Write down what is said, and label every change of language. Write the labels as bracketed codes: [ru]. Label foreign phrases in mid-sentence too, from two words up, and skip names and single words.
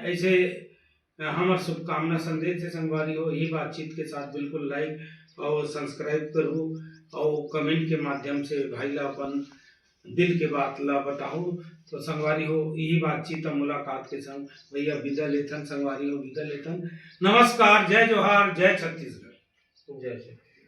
[hne] ऐसे हमारे शुभकामना संदेश से संगवारी हो। यही बातचीत के साथ बिल्कुल लाइक और सब्सक्राइब करो और कमेंट के माध्यम से भाई ला अपन दिल के बात ला बताओ। तो संगवारी हो यही बातचीत और मुलाकात के संग भैया विदा लेथन। संगवारी हो विदा लेथन। नमस्कार, जय जोहार, जय छत्तीसगढ़। जय